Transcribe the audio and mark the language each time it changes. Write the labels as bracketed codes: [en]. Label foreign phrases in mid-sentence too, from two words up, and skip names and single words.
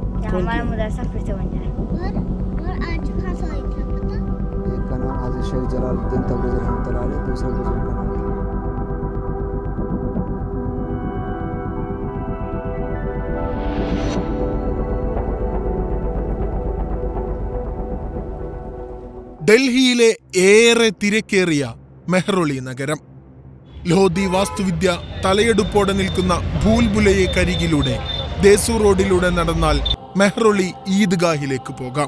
[hi] हमारा मदरसा फिर से बन जाए। और आज कहाँ से आई थी पता? एक का नाम हाजी शेख जलालुद्दीन तबरेज़ी रहमतुल्लाह अलैह, दूसरे बुजुर्ग का नाम [ml] ഡൽഹിയിലെ ഏറെ തിരക്കേറിയ മെഹ്റൊളി നഗരം. ലോധി വാസ്തുവിദ്യ തലയെടുപ്പോടെ നിൽക്കുന്ന ഭൂൽബുലയെ കരികിലൂടെ ദേസു റോഡിലൂടെ നടന്നാൽ മെഹ്റൊളി ഈദ്ഗാഹിലേക്ക് പോകാം.